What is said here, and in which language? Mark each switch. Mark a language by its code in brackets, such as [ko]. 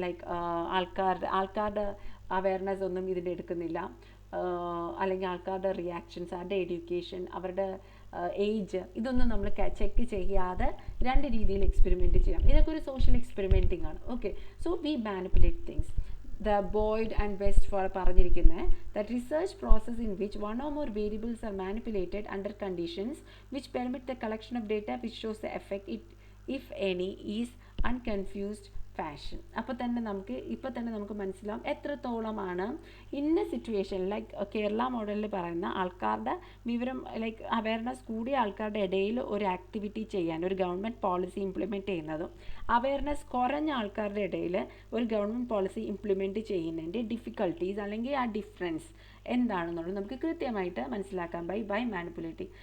[ml] Like ആൾക്കാരുടെ awareness ഒന്നും ഇതിൻ്റെ എടുക്കുന്നില്ല, അല്ലെങ്കിൽ ആൾക്കാരുടെ റിയാക്ഷൻസ്, അവരുടെ എഡ്യൂക്കേഷൻ, അവരുടെ ഏജ്, ഇതൊന്നും നമ്മൾ ചെക്ക് ചെയ്യാതെ 2 രീതിയിൽ എക്സ്പെരിമെൻറ്റ് ചെയ്യാം. ഇതൊക്കെ ഒരു സോഷ്യൽ എക്സ്പെരിമെൻറ്റിംഗ് ആണ്. [en] Okay, so we manipulate things. The Boyd and West പറഞ്ഞിരിക്കുന്നത് that research process in which 1 or more variables are manipulated under conditions which permit the collection of data which shows the effect, if any, is unconfused, fashion. [ml] അപ്പോൾ തന്നെ നമുക്ക് മനസ്സിലാവും എത്രത്തോളമാണ് ഇന്ന situation like Kerala മോഡലിൽ പറയുന്ന ആൾക്കാരുടെ വിവരം ലൈക്ക് അവയർനെസ് കൂടിയ ആൾക്കാരുടെ ഇടയിൽ ഒരു ആക്ടിവിറ്റി ചെയ്യാൻ ഒരു ഗവൺമെൻറ് പോളിസി ഇംപ്ലിമെൻറ്റ് ചെയ്യുന്നതും അവയർനെസ് കുറഞ്ഞ ആൾക്കാരുടെ ഇടയിൽ ഒരു ഗവൺമെൻറ് പോളിസി ഇംപ്ലിമെൻറ്റ് ചെയ്യുന്നതിൻ്റെ ഡിഫിക്കൽട്ടീസ് അല്ലെങ്കിൽ ആ ഡിഫറൻസ് എന്താണെന്നുള്ളത് നമുക്ക് കൃത്യമായിട്ട് മനസ്സിലാക്കാം ബൈ മാനിപ്പുലേറ്റിംഗ്.